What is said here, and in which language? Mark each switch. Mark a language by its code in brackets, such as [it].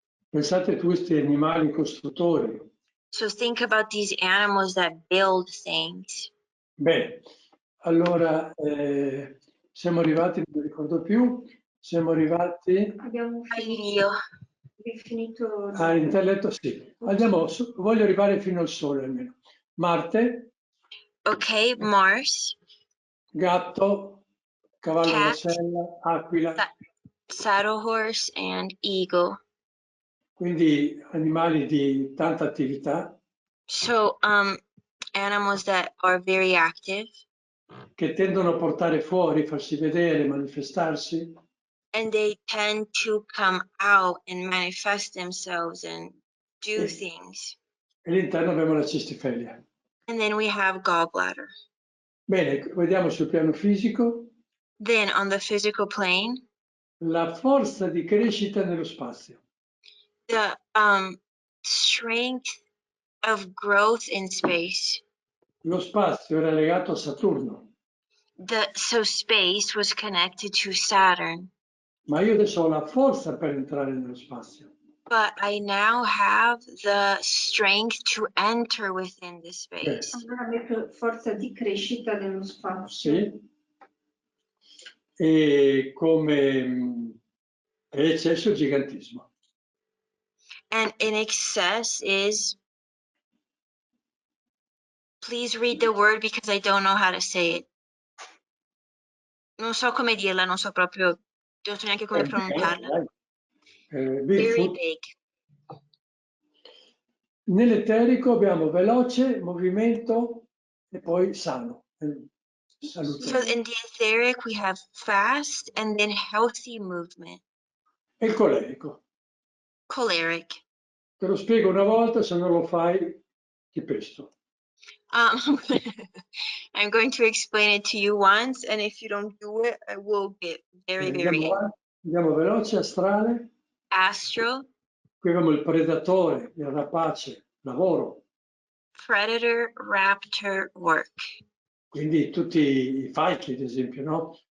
[it] Pensate a questi animali costruttori. [en] So think about these animals that build things. [it] Bene, allora siamo arrivati, non mi ricordo più, siamo arrivati Abbiamo Io. finito. all'intelletto, sì. Voglio arrivare fino al Sole almeno. Marte, [en] Okay, Mars, [it] gatto, cavallo da [en] cat, [it] sella, aquila, [en] saddle horse, and eagle. [it] quindi animali di tanta attività [en] So animals that are very active [it] che tendono a portare fuori, farsi vedere, manifestarsi. [en] and they tend to come out and manifest themselves and do things. [it] E all'interno abbiamo la cistifeglia. [en] And then we have gallbladder. [it] Bene, vediamo sul piano fisico [en] Then on the physical plane, [it] la forza di crescita nello spazio. [en] the strength of growth in space. [it] Lo spazio era legato a Saturno, [en] So space was connected to Saturn. [it] ma io adesso ho la forza per entrare nello spazio. [en] But I now have the strength to enter within the space. [it] Allora metto forza di crescita dello spazio. Sì. E come eccesso il gigantismo. [en] And in excess is, please read the word because I don't know how to say it. [it] Non so come dirla, non so proprio, non so neanche come pronunciarla. [en] Very Bigfoot. big. [it] Nell'eterico abbiamo veloce, movimento e poi sano. Salute. [en] So in the etheric we have fast and then healthy movement. [it] E il colerico. [en] Choleric. [it] Te lo spiego una volta, se non lo fai ti pesto. [en] I'm going to explain it to you once, and if you don't do it, I will get very [it] Andiamo veloce, astrale. [en] astral, [it] Qui abbiamo il predatore, il rapace, lavoro. [en] predator, raptor, work. [it] Quindi tutti i falchi, ad esempio, no?